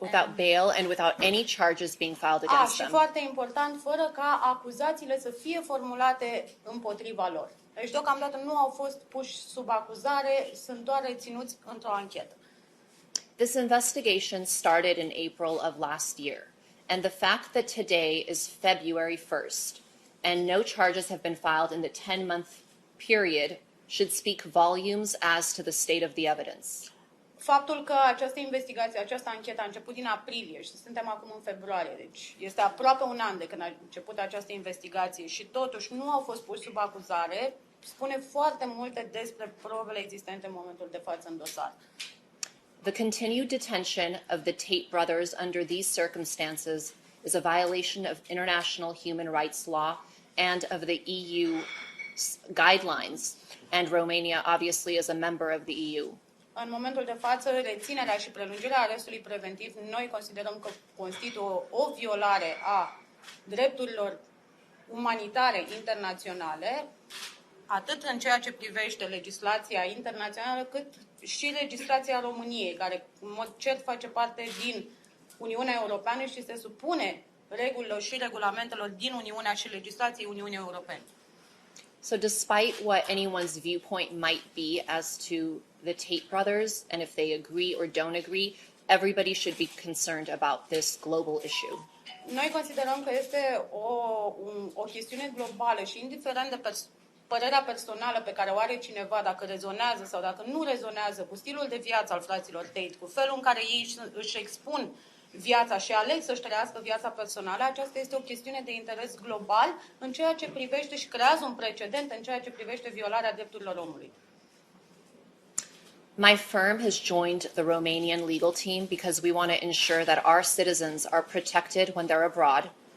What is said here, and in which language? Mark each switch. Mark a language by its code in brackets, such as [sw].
[en] Without bail and without any charges being filed against [ro] Și [en] them. [ro] foarte important, fără ca acuzațiile să fie formulate împotriva lor. Deci deocamdată nu au fost puși sub acuzare, sunt doar reținuți într-o anchetă. [en] This investigation started in April of last year, and the fact that today is February 1st and no charges have been filed in the 10-month period should speak volumes as to the state of the evidence. [ro] Faptul că această investigație, această anchetă a început din aprilie și suntem acum în februarie, deci este aproape un an de când a început această investigație și totuși nu au fost puși sub acuzare, spune foarte multe despre probele existente în momentul de față în dosar. [en] The continued detention of the Tate brothers under these circumstances is a violation of international human rights law and of the EU guidelines, and Romania obviously is a member of the EU. [ro] În momentul de față, reținerea și prelungirea arestului preventiv, noi considerăm că constituie o violare a drepturilor umanitare internaționale, atât în ceea ce privește legislația internațională, cât și legislația României, care în mod cert face parte din Uniunea Europeană și se supune regulilor și regulamentelor din Uniunea și legislației Uniunii Europene. [en] So despite what anyone's viewpoint might be as to the Tate brothers, and if they agree or don't agree, everybody should be concerned about this global issue. [ro] Noi considerăm că este o chestiune globală și indiferent de părerea personală pe care o are cineva, dacă rezonează sau dacă nu rezonează cu stilul de viață al fraților Tate, cu felul în care ei își expun viața și aleg să-și trăiască viața personală, aceasta este o chestiune de interes global în ceea ce privește și creează un precedent în ceea ce privește violarea drepturilor omului. [en] My firm has joined the Romanian legal team because we want to ensure that our citizens are protected when they're abroad.